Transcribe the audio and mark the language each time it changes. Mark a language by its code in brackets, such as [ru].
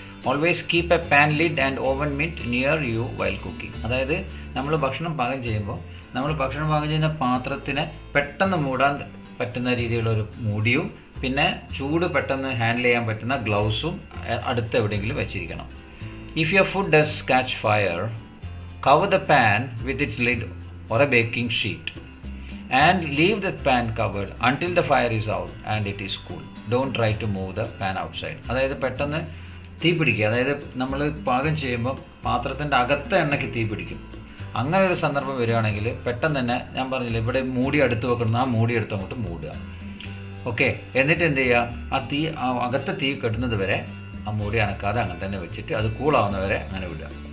[en] Always keep a pan lid and oven mitt near you while cooking. [ml] അതായത് നമ്മൾ ഭക്ഷണം പാകം ചെയ്യുമ്പോൾ ഭക്ഷണം പാകം ചെയ്യുന്ന പാത്രത്തിനെ പെട്ടെന്ന് മൂടാൻ പറ്റുന്ന രീതിയിലുള്ളൊരു മൂടിയും പിന്നെ ചൂട് പെട്ടെന്ന് ഹാൻഡിൽ ചെയ്യാൻ പറ്റുന്ന ഗ്ലൗസും അടുത്ത് എവിടെയെങ്കിലും വെച്ചിരിക്കണം. [en] If your food does catch fire, cover the pan with its lid or a baking sheet and leave the pan covered until the fire is out and it is cool. Don't try to move the pan outside. [ml] അതായത് പെട്ടെന്ന് തീ പിടിക്കുക, അതായത് നമ്മൾ പാകം ചെയ്യുമ്പോൾ പാത്രത്തിൻ്റെ അകത്തെ എണ്ണയ്ക്ക് തീ പിടിക്കും. അങ്ങനെ ഒരു സന്ദർഭം വരികയാണെങ്കിൽ പെട്ടെന്ന് തന്നെ ഞാൻ പറഞ്ഞില്ല, ഇവിടെ മൂടി അടുത്ത് വെക്കണം, ആ മൂടി എടുത്ത് അങ്ങോട്ട് മൂടുക. ഓക്കെ, എന്നിട്ട് എന്ത് ചെയ്യുക, അകത്തെ തീ കെട്ടുന്നത് വരെ ആ മൂടി അനക്കാതെ അങ്ങനെ തന്നെ വെച്ചിട്ട് അത് കൂളാവുന്നവരെ അങ്ങനെ വിടുക.